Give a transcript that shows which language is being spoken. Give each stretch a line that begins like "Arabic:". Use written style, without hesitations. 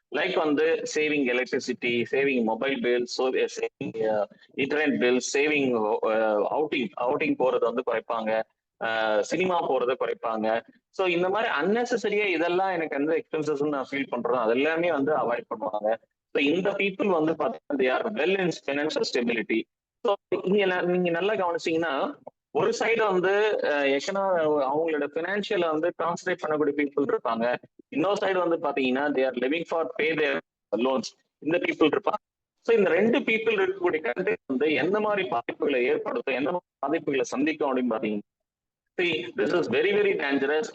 Tamil: Like வந்து saving electricity, saving mobile bill, saving internet bill, saving outing போறது வந்து குறைப்பாங்க, cinema போறதை குறைப்பாங்க. ஸோ இந்த மாதிரி அன்னெசரியா இதெல்லாம் எனக்கு வந்து எக்ஸ்பென்சஸ் நான் ஃபீல் பண்றோம் அது எல்லாமே வந்து அவாய்ட் பண்ணுவாங்க.
English: so
Tamil: இந்த பீப்புள் வந்து பார்த்தீங்கன்னா
English: they are well in financial stability.
Tamil: So நீங்க நல்லா கவனிச்சீங்கன்னா ஒரு சைடு வந்து அவங்களோட பினான்சியலை வந்து கான்சன்ட்ரேட் பண்ணக்கூடிய பீப்புள் இருப்பாங்க, இன்னொரு சைடு வந்து பாத்தீங்கன்னா
English: they are living for pay their loans
Tamil: இந்த பீப்புள் இருப்பாங்க. ஸோ இந்த ரெண்டு பீப்புள் இருக்கக்கூடிய கண்ட்ரி வந்து எந்த மாதிரி பாதிப்புகளை ஏற்படுத்தும், எந்த மாதிரி பாதிப்புகளை சந்திக்கும் அப்படின்னு பாத்தீங்கன்னா
English: This is very very dangerous.